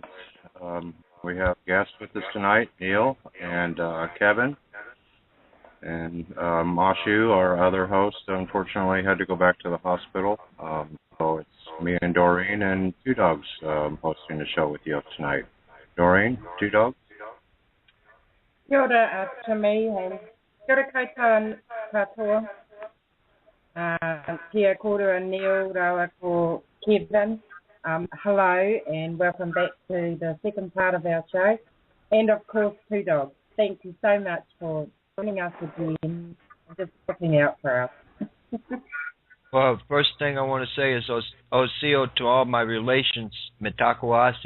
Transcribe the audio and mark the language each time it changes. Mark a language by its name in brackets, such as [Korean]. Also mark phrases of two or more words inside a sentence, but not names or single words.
[English] We have guests with us tonight, Neil and Kevin. And Mashu, our other host, unfortunately had to go back to the hospital. So it's me and Doreen and Two Dogs hosting the show with you tonight. Doreen, Two Dogs? [Māori] Kia ora [English] to me, and [Māori] kia ora koutou katoa. Kia kōrua Neil, rawa ko Kevin. [English] Hello and welcome back to the second part of our show. And of course, Two Dogs. Thank you so much for joining us again and just looking out for us. Well, first thing I want to say is Oseo to all my relations, Mitakoasi.